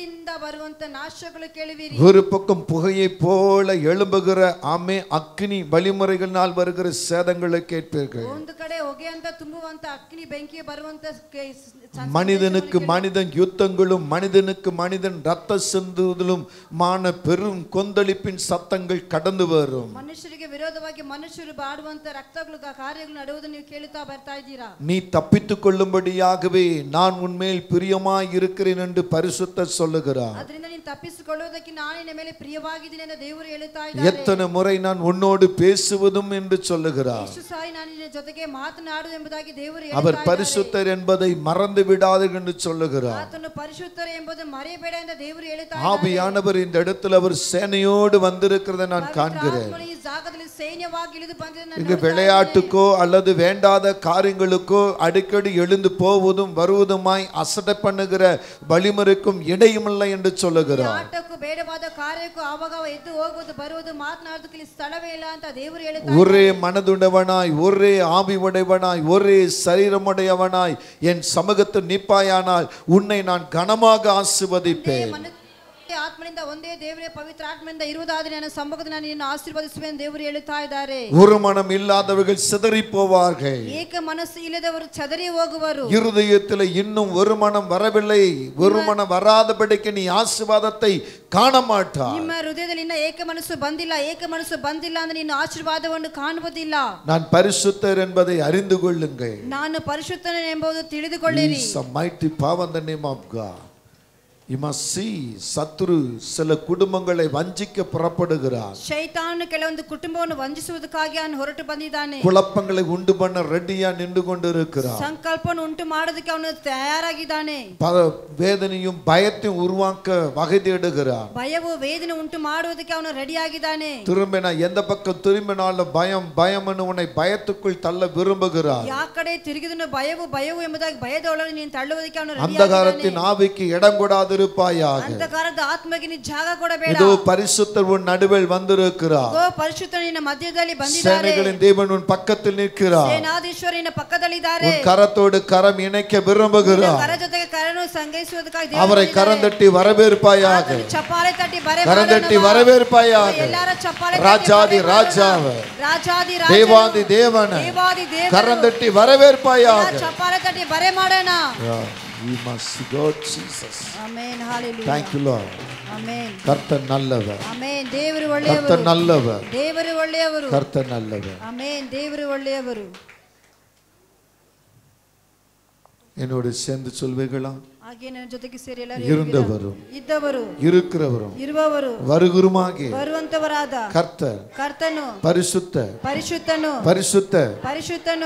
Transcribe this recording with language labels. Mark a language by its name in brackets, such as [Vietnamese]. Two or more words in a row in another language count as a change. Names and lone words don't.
[Tamil] ஒரு பக்கம் புகையை போல எழும்புகிற ஆமே அக்னி வழிமுறைகளினால் வருகிற சேதங்களை கேட்பீர்கள். மனிதனுக்கு மனிதன் யுத்தங்களும் மனிதனுக்கு மனிதன் ரத்த சிந்துதலும் மான பெரும் கொந்தளிப்பின் சத்தங்கள் கடந்து வரும். [Kannada] ಮನುಷ್ಯರಿಗೆ ವಿರೋಧವಾಗಿ ಮನುಷ್ಯರು ಬಾಡುವಂತ ರಕ್ತಗಳ ಕಾರ್ಯಗಳು ನಡೆಯುವುದನ್ನು ನೀವು ಕೇಳುತ್ತಾ ಬರ್ತಾ ಇದ್ದೀರಾ. [Tamil] நீ தப்பித்துக் கொள்ளும்படியாகவே நான் உன்மேல் பிரியமாய் இருக்கிறேன் என்று பரிசுத்தர் சொல்லுகிறார். [Kannada] ಅದರಿಂದ ನೀನು ತಪ್ಪಿಸಿಕೊಳ್ಳುವುದಕ್ಕೆ ನಾನು ನಿನ್ನ ಮೇಲೆ ಪ್ರಿಯವಾಗಿದ್ದೇನೆ ಎಂದು ದೇವರು ಹೇಳುತ್ತಾ ಇದ್ದಾರೆ. [Tamil] எத்தனை முறை நான் உன்னோடு பேசுவதும் என்று சொல்லுகிறார். [Kannada] ಎಷ್ಟು ಸಾರಿ ನಾನು ನಿನ್ನ ಜೊತೆಗೆ ಮಾತನಾಡುವುದು ಎಂಬುದಾಗಿ ದೇವರು ಹೇಳುತ್ತಾ [Tamil] அவர் பரிசுத்தர் என்பதை மறந்து விடாதீர்கள் என்று சொல்லுகிறார். [Kannada] ಆತನು ಪರಿಶುದ್ಧರು ಎಂಬುದನ್ನು ಮರೆಯಬೇಡ ಎಂದು ದೇವರು ಹೇಳುತ್ತಾ ಇದ್ದಾರೆ. [Tamil] ஆவியானவர் இந்த இடத்துல அவர் சேனையோடு வந்திருக்கிறதை நான் காண்கிறேன். இங்கு விளையாட்டுக்கோ அல்லது வேண்டாத காரியங்களுக்கோ அடிக்கடி எழுந்து போவதும் வருவதுமாய் அசட்டை பண்ணுகிற வழிமுறைக்கும் இடையுமில்லை என்று சொல்லுகிறார். ஒரே மனதுடையவனாய், ஒரே ஆவி உடையவனாய், ஒரே சரீரமுடையவனாய் என் சமூகத்தில் நிற்பாயானால் உன்னை நான் கனமாக ஆசீர்வதிப்பேன். [Kannada] ಆತ್ಮನಿಂದ ಒಂದೇ ದೇವರೇ ಪವಿತ್ರ ಆತ್ಮನಿಂದ ಇರುವುದಾದರೆ ನನ್ನ ಸಮ್ಮುಖದಲ್ಲಿ ನಾನು ನಿನ್ನನ್ನು ಆಶೀರ್ವದಿಸುವೆನು ದೇವರು ಹೇಳುತ್ತಾ ಇದ್ದಾರೆ. [Tamil] ஒரு மனம் இல்லாதவர்கள் சிதறி போவார்கள். [Kannada] ಏಕ ಮನಸ್ಸು ಇಲ್ಲದವರು ಚದರಿ ಹೋಗುವರು. [Tamil] இருதயத்தில் இன்னும் ஒரு மனம் வரவில்லை, ஒரு மனம் வராதபடிக்கு நீ ஆசீர்வாதத்தை காண மாட்டாய். [Kannada] ನಿಮ್ಮ ಹೃದಯದಲ್ಲಿ ಇನ್ನ ಏಕ ಮನಸ್ಸು ಬಂದಿಲ್ಲ, ಏಕ ಮನಸ್ಸು ಬಂದಿಲ್ಲ ಅಂದ್ರೆ ನೀನು ಆಶೀರ್ವಾದವನ್ನು ಕಾಣುವುದಿಲ್ಲ. [Tamil] நான் பரிசுத்தர் என்பதை அறிந்து கொள்ளுங்கள். [Kannada] ನಾನು ಪರಿಶುದ್ಧನು ಎಂಬುದು ತಿಳಿದುಕೊಳ್ಳಿರಿ. [English] He is a mighty power in the name of God. You must see, [Tamil] சத்துரு சில குடும்பங்களை வஞ்சிக்க புறப்படுகிறார். [Kannada] ಶೈತಾನನು ಕೆಲವೊಂದು ಕುಟುಂಬವನ್ನು ವಂಚಿಸುವುದಕ್ಕಾಗಿ ಅವನು ಹೊರಟು ಬಂದಿದ್ದಾನೆ. [Tamil] குழப்பங்களை உண்டு பண்ண ரெடியா நின்று கொண்டிருக்கிறார். [Kannada] ಸಂಕಲ್ಪವನ್ನು ಉಂಟು ಮಾಡೋದಕ್ಕೆ ಅವನು ತಯಾರಾಗಿದ್ದಾನೆ. [Tamil] வேதனையும் பயத்தையும் உருவாக்க வகை தேடுகிறார். [Kannada] ಭಯವು ವೇದನೆ ಉಂಟು ಮಾಡುವುದಕ್ಕೆ ಅವನು ರೆಡಿಯಾಗಿದ್ದಾನೆ. [Tamil] திரும்பினா எந்த பக்கம் திரும்பினாலும் பயம் பயம்னு உன்னை பயத்துக்குள் தள்ள விரும்புகிறார். [Kannada] ಯಾವ ಕಡೆ ತಿರುಗಿದನು ಭಯವು ಭಯವು ಎಂಬುದಾಗಿ ಭಯದೊಳಗೆ ನೀನು ತಳ್ಳುವುದಕ್ಕೆ ಅವನು ರೆಡಿಯಾಗಿದ್ದಾನೆ. [Tamil] ಅಂಧಕಾರத்தின் ஆவிக்கு இடம் கொடாதிருப்பாயாக. [Kannada] ಅಂಧಕಾರದ ಆತ್ಮಕ್ಕೆ ನೀನು ಜಾಗ ಕೊಡಬೇಡ. [Tamil] இதோ பரிசுத்தர் உன் நடுவில் வந்திருக்கிறார். [Kannada] ಓ ಪರಿಶುದ್ಧನು ನಿನ್ನ ಮಧ್ಯದಲ್ಲಿ ಬಂದಿದ್ದಾರೆ. [Tamil] சேனைகளின் தேவன் உன் பக்கத்தில் நிற்கிறார். [Kannada] ಸೇನಾಧೀಶ್ವರ ನಿನ್ನ ಪಕ್ಕದಲ್ಲಿದ್ದಾರೆ. [Tamil] உன் கரத்தோடு கரம் இணைக்க விரும்புகிறார். [Kannada] ಕರ ಜೊತೆಗೆ ಕರನು ಸಂಗೈಸುವುದಕ್ಕಾಗಿ [Tamil] அவரை கரம் தட்டி வரவேற்பாயாக. [Kannada] ಚಪ್ಪಾಳೆ ತಟ್ಟಿ [Tamil] கரம் தட்டி வரவேற்பாயாக. [Kannada] ಎಲ್ಲರೂ ಚಪ್ಪಾಳೆ [Tamil] ராஜாதி ராஜாவ [Kannada] ರಾಜಾದಿ ರಾಜ [Tamil] தேவாதி தேவன [Kannada] ದೇವಾದಿ ದೇವ [Tamil] கரம் தட்டி வரவேற்பாயாக. [Kannada] ಚಪ್ಪಾಳೆ ತಟ್ಟಿ ಬರೆ ಮಾಡೋಣ. [English] We must go Jesus. Amen. Hallelujah. Thank you Lord. Amen. [Tamil] கர்த்தர் நல்லவர். [Kannada] Amen. ದೇವರು ಒಳ್ಳೆಯವರು. [Tamil] கர்த்தர் நல்லவர். [Kannada] ದೇವರು ಒಳ್ಳೆಯವರು. [Tamil] கர்த்தர் நல்லவர். [Kannada] Amen. ದೇವರು ಒಳ್ಳೆಯವರು. [Tamil] என்னோடு சேர்ந்து சொல்வீர்களா? [Kannada] ಹಾಗೆ ನನ್ನ ಜೊತೆಗೆ ಸೇರಿ ಎಲ್ಲರೂ [Tamil] இருந்தவரும் [Kannada] ಇದ್ದವರು [Tamil] இருக்கிறவரும் [Kannada] ಇರುವವರು [Tamil] வருகிறமாகிய [Kannada] ಬರುವಂತವರಾದ [Tamil] கர்த்தர் [Kannada] ಕರ್ತನು [Tamil] பரிசுத்த [Kannada] ಪರಿಶುದ್ಧನು [Tamil] பரிசுத்த [Kannada] ಪರಿಶುದ್ಧನು